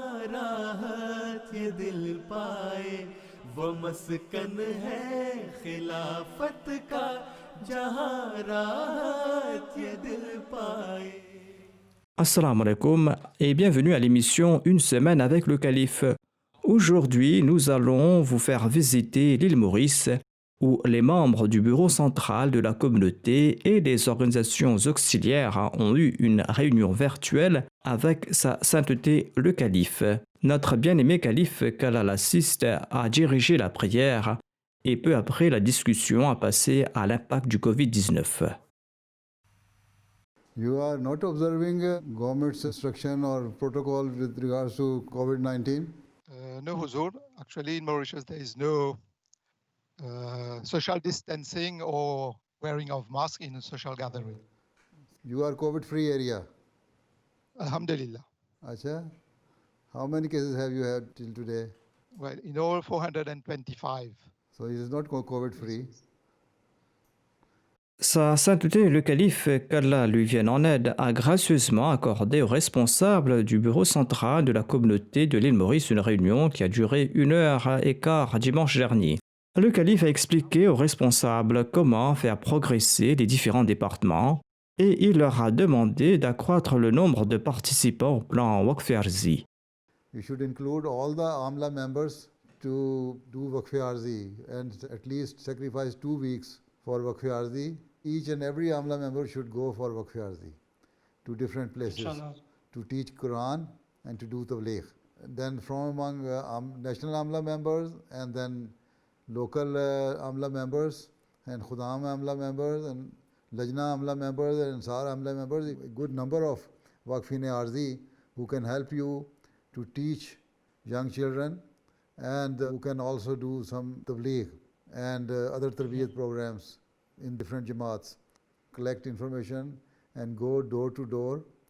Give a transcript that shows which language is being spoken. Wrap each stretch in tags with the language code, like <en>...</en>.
<ur>राहत ये दिल पाए वो मस्कन है खिलाफत का जहाँ राहत ये दिल पाए.</ur> <fr>Assalamu alaikum et bienvenue à l'émission Une semaine avec le calife. Aujourd'hui, nous allons vous faire visiter l'île Maurice où les membres du bureau central de la communauté et des organisations auxiliaires ont eu une réunion virtuelle avec sa sainteté le calife. Notre bien-aimé calife qu'Allah l'assiste a dirigé la prière et peu après la discussion a passé à l'impact du Covid-19.</fr> <en>You are not observing government's instruction or protocol with regards to COVID-19? No, Huzur. Actually, in Mauritius, there is no social distancing or wearing of mask in a social gathering. You are COVID-free area.</en> <ar>Alhamdulillah.</ar> <ur>Acha?</ur> <en>How many cases have you had till today? Well, in all, 425. So it is not COVID-free.</en> <fr>Sa sainteté le calife, qu'Allah lui vienne en aide, a gracieusement accordé aux responsables du bureau central de la communauté de l'île Maurice une réunion qui a duré 1h15 dimanche dernier. Le calife a expliqué aux responsables comment faire progresser les différents départements et il leur a demandé d'accroître le nombre de participants au plan Waqf Arzi.</fr> <en>You should include all the AMLA members to do Waqf Arzi and at least sacrifice 2 weeks for Waqf Arzi. Each and every AMLA member should go for Waqf Arzi to different places Inshallah. to teach Quran and to do Tabligh. Then from among national AMLA members and then local AMLA members and Khudam AMLA members and Lajna AMLA members and Ansar AMLA members, a good number of Waqfine Arzi who can help you to teach young children and who can also do some Tabligh and other Tarbiyat programs in different Jamaats, collect information and go door to door</en>